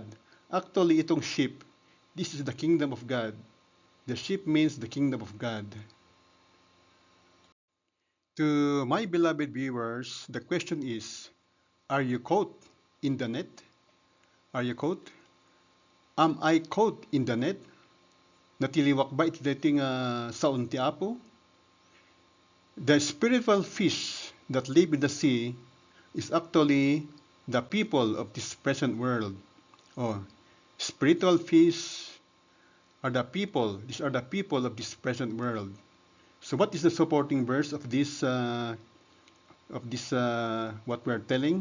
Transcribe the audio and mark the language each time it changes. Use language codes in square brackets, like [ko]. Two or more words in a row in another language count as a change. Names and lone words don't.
[en] Actually, itong sheep, this is the kingdom of God. The sheep means the kingdom of God. To my beloved viewers, the question is, are you caught in the net? Are you caught? Am I caught in the net? [ilo] Natiliwak ba iti dating saon ti Apo? [en] The spiritual fish that live in the sea is actually the people of this present world. Oh, spiritual fish are the people. These are the people of this present world. So what is the supporting verse of this what we're telling?